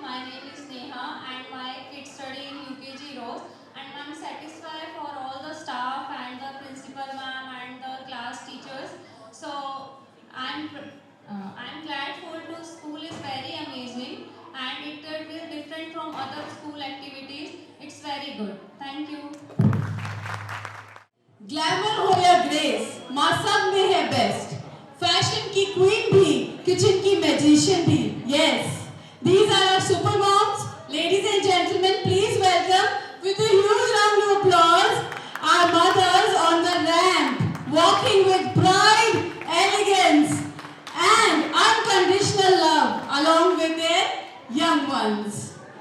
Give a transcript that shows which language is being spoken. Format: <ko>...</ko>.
<en>My name is Neha and my kids study in UKG Rose and I'm satisfied for all the staff and the principal ma'am and the class teachers. So I'm grateful to school is very amazing and it is different from other school activities. It's very good. Thank you.</en> <hi>Glamour हो या grace, माँ सब में है best. Fashion की queen भी, kitchen की magician भी.</hi> <en>Yes, these are our super moms. Ladies and gentlemen, please welcome with a huge round of applause our mothers on the walking with pride, elegance, and unconditional love along with their young ones.</en>